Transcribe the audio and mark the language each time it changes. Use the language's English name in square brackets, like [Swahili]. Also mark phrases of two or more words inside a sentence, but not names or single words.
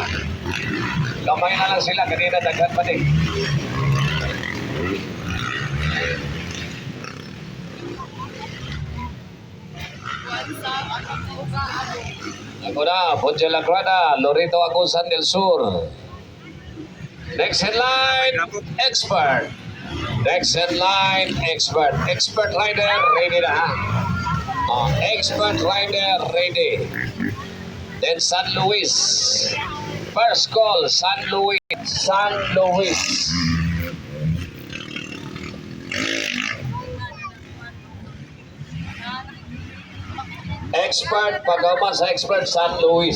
[Cebuano] Kamay na lang sila, kanina daghan pa din. Ako na, Ponce Lagrada, Lorito Agusan del Sur. [English] Next in line, expert. Next in line, expert. Expert rider, ready na ha. Expert rider, ready. Then San Luis. First call, San Luis. San Luis. [Cebuano] Expert, pagkaman sa expert, San Luis.